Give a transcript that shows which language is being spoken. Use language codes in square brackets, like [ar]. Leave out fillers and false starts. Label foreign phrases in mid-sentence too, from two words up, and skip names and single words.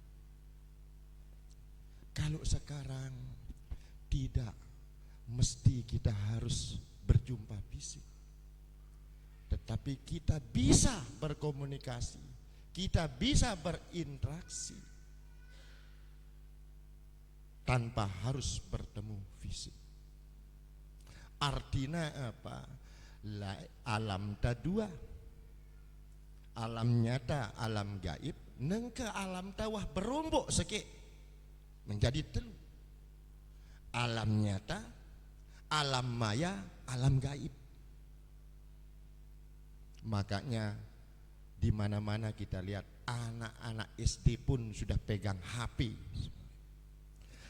[id] Kalau sekarang tidak mesti kita harus berjumpa fisik, tetapi kita bisa berkomunikasi, kita bisa berinteraksi tanpa harus bertemu fisik. Artinya apa? Alam tadua, alam nyata, alam gaib, [sas] nengke alam tawah berombok seke menjadi telu. [id] Alam nyata, alam maya, alam gaib. Makanya di mana-mana kita lihat anak-anak SD pun sudah pegang HP.